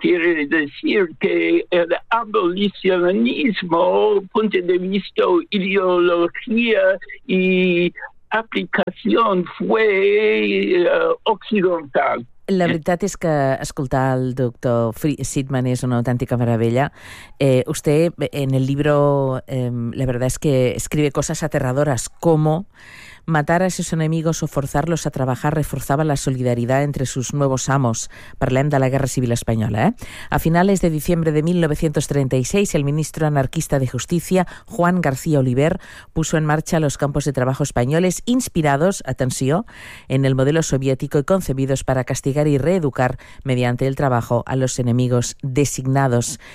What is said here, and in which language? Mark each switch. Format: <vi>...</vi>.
<es>Quiere decir que el abolicionismo, punto de vista, ideología y aplicación, fue occidental.</es> <ca>La veritat és que escoltar el doctor Seidman és una autèntica meravella.</ca> <es>Usted, en el libro, la verdad es que escribe cosas aterradoras, como matar a sus enemigos o forzarlos a trabajar reforzaba la solidaridad entre sus nuevos amos.</es> <ca>Parlem de la Guerra Civil Española.</ca> <es>A finales de diciembre de 1936, el ministro anarquista de Justicia, Juan García Oliver, puso en marcha los campos de trabajo españoles inspirados, atención, en el modelo soviético y concebidos para castigar y reeducar mediante el trabajo a los enemigos designados.</es>